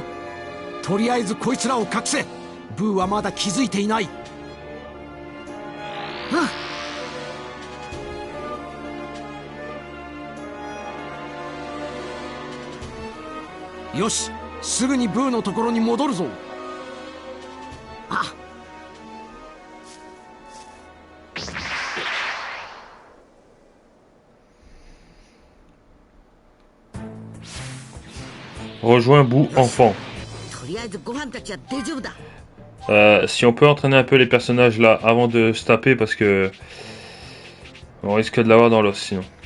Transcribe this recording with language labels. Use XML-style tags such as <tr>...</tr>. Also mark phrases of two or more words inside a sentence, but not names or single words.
<ja>とりあえずこいつらを隠せ。ブーはまだ気づいていない。よし、すぐにブーのところに戻るぞ。あ。</ja> <fr>Rejoins Boo enfant. Si on peut entraîner un peu les personnages là avant de se taper parce que on risque de l'avoir dans l'os sinon.</fr>